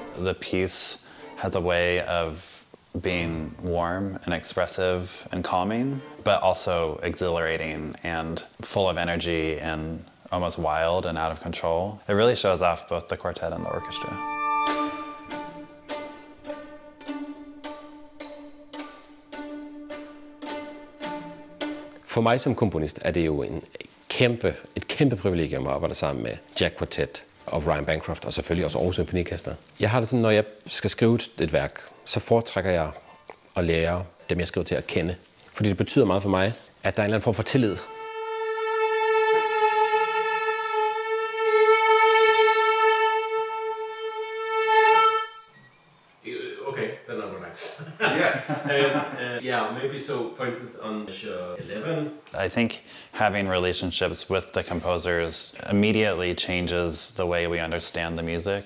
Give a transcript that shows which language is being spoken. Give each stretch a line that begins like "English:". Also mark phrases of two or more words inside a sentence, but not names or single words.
English: the piece has a way of being warm and expressive and calming, but also exhilarating and full of energy and almost wild and out of control. It really shows off both the quartet and the orchestra.
Danish: For mig som komponist er det jo et kæmpe privilegium at arbejde sammen med Jack Quartet og Bancroft og selvfølgelig også Aarhus Symfoniorkester. Jeg har det sådan, når jeg skal skrive et værk, så foretrækker jeg at lære dem, jeg skriver til at kende. Fordi det betyder meget for mig, at der er en eller anden form for tillid.
English: Okay, then I'll relax. Yeah, maybe so, for instance, on measure 11. I think having relationships with the composers immediately changes the way we understand the music.